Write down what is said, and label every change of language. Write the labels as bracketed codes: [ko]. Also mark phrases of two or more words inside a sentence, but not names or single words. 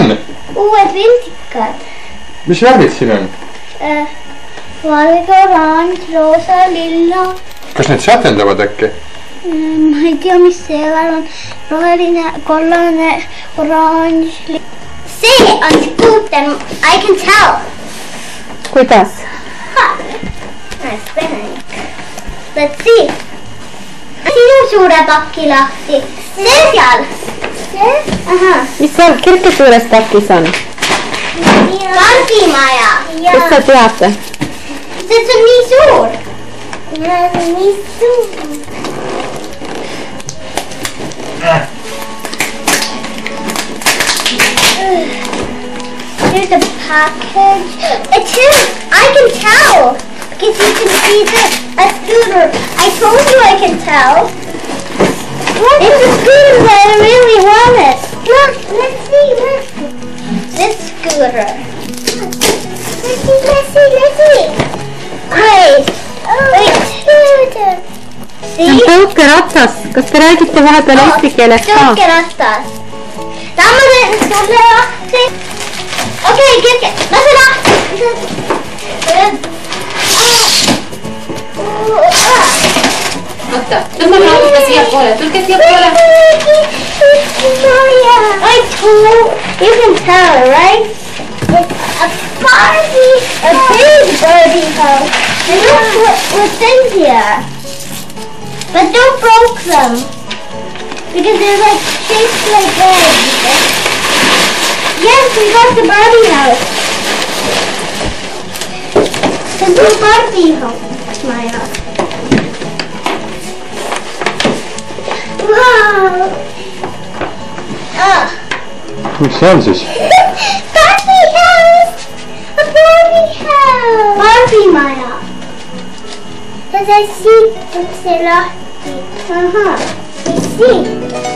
[et] Uued vildikad. Mis värvid siin on? Valge, oranž, roosa, lilla. Kas need sätendavad äkki? Ma ei tea, mis see värv on. Roheline, kollane, oranž. See on skuuter. [en] I can tell. [et] Kuidas? [en] Nice penning. Let's see. [et] Sinu suure paki lahti. See seal. See? Mis seal Kirki suures pakis on? Pardimaja. Kus sa teate? See on nii suur. Nii suur. [en] Here's a package. It's him. I can tell. Because you can see this. A scooter. I told you I can tell. It's a scooter that I really wanted. Look, let's see. This scooter. Let's see. Great. Wait. [et] See? Tõukeratas. Kas te räägite vahepeal eesti keeles ka? Tõukeratas. Tahan ma teen sulle lahti. Okei, Kirke. Lase lahti. Oota, tõmbame lauda siia poole. Tulge siia poole. [en] I told you can tell, right? It's a Barbie, a big Barbie house. And look what's in here. But don't break them. Because they're like shaped like eggs. Yes, we got the Barbie house. The new Barbie house. My house. Wow. [et] Mis see on siis? [en] Barbie house! A Barbie house! [et] Barbie maja. Ja see siit on see lahti. [en] I see.